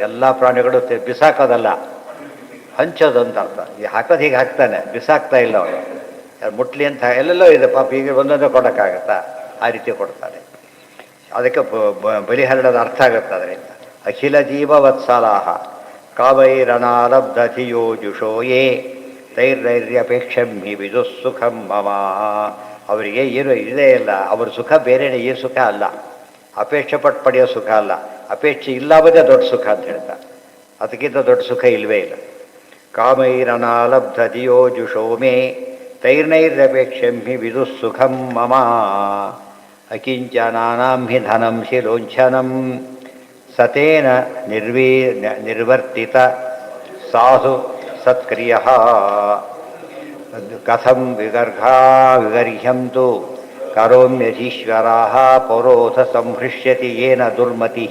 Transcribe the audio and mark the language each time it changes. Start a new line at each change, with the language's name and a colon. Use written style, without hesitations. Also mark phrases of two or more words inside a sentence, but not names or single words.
Kannada: ಎಲ್ಲ ಪ್ರಾಣಿಗಳು ಬಿಸಾಕೋದಲ್ಲ, ಹಂಚೋದು ಅಂತ ಅರ್ಥ. ಈ ಹಾಕೋದು ಹೀಗೆ ಹಾಕ್ತಾನೆ, ಬಿಸಾಕ್ತಾ ಇಲ್ಲ ಅವನು. ಯಾರು ಮುಟ್ಲಿ ಅಂತ ಎಲ್ಲೆಲ್ಲೋ ಇದೆ ಪಾಪ, ಈಗ ಒಂದೊಂದೇ ಕೊಡೋಕ್ಕಾಗತ್ತಾ? ಆ ರೀತಿ ಕೊಡ್ತಾರೆ. ಅದಕ್ಕೆ ಬಲಿಹರಣದ ಅರ್ಥ ಆಗುತ್ತೆ ಅದರಿಂದ.
Sanskrit: ಅಖಿಲ ಜೀವ ವತ್ಸಲಾಹ ಕಾಮೈರನಾಲಬ್ಧ ಧಿಯೋ ಜುಷೋ ಯೇ ತೈರ್ನೈರ್ಯಪೇಕ್ಷಂ ಹಿ ವಿದು ಸುಖಂ ಮಮ.
Kannada: ಅವರಿಗೆ ಏನು ಇದೇ ಇಲ್ಲ, ಅವ್ರ ಸುಖ ಬೇರೆಯೇ, ಈ ಸುಖ ಅಲ್ಲ. ಅಪೇಕ್ಷೆ ಪಟ್ಟು ಪಡೆಯೋ ಸುಖ ಅಲ್ಲ, ಅಪೇಕ್ಷೆ ಇಲ್ಲವದೇ ದೊಡ್ಡ ಸುಖ ಅಂತ ಹೇಳ್ತಾರೆ. ಅದಕ್ಕಿಂತ ದೊಡ್ಡ ಸುಖ ಇಲ್ಲವೇ ಇಲ್ಲ.
Sanskrit: ಕಾಮೈರನಾಲಬ್ಧ ಧಿಯೋ ಜುಷೋ ಮೇ ತೈರ್ನೈರ್ಯಪೇಕ್ಷಂ ಹಿ ವಿದು ಸುಖಂ ಮಮ. ಅಕಿಂಚನಾನಾಂ ಹಿ ಧನಂ ಶಿಲೋಂಛನಂ ಸತೇನ ನಿರ್ವರ್ತಿತ ಸಾಧು ಸತ್ಕ್ರಿಯಃ ಕಥಂ ವಿಗರ್ಹ್ಯಂತು ಕರೋಮ್ಯಧೀಶ್ವರಾಃ ಪೌರೋಧ ಸಂಹೃಷ್ಯತಿ ಏನ ದುರ್ಮತಿಃ.